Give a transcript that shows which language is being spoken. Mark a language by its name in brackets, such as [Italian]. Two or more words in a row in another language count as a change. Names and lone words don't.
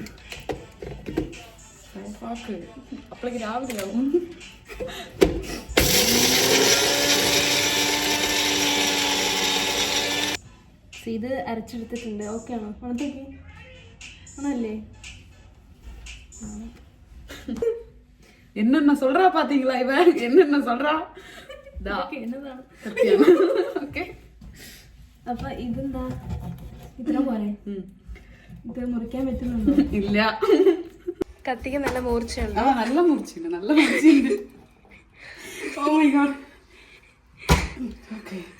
[Malayalam] അപ്പോഴേക്ക് രാവിലെ ആവും. ഇത് അരച്ചെടുത്തിട്ടുണ്ട്. ഓക്കെ ആണോ? മണത്തേക്ക് ആണല്ലേ? [Tamil] என்னென்ன சொல்றா பாத்தீங்களா? இவ என்னென்ன சொல்றா? [Malayalam] എന്നതാണ്? ഓക്കെ. അപ്പൊ ഇതെന്താ ഇത്ര പോലെ? ഇത് മുറിക്കാൻ പറ്റുന്നുണ്ടോ? ഇല്ല. കത്തിക്ക് നല്ല മൂർച്ചയുണ്ട്. നല്ല മൂർച്ചയുണ്ട്, നല്ല മൂർച്ചയുണ്ട്. [English] oh my god. [Malayalam] ഓക്കെ.